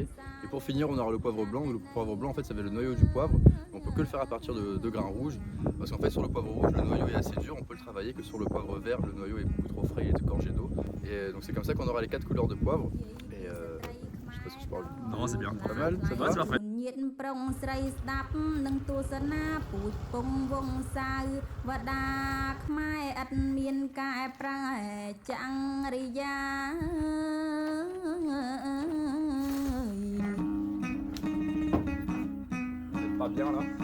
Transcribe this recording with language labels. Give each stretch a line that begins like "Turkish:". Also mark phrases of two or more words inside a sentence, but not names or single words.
French: Et pour finir, on aura le poivre blanc. Le poivre blanc en fait ça va être le noyau du poivre. On peut que le faire à partir de grains rouges, parce qu'en fait sur le poivre rouge le noyau est assez dur, on peut le travailler que sur le poivre vert, le noyau est beaucoup trop frais, il est gorgé d'eau. Et donc c'est comme ça qu'on aura les 4 couleurs de poivre. Et je sais pas ce que je parle. Non, c'est bien. Pas mal, ça va, c'est parfait.
Khmer: ញាតប្រុងស្រីស្ដាប់នឹងទស្សនាពូជពងវងសាវវតាខ្មែរឥតមានកែប្រែចង្រិយា
French: C'est pas bien là.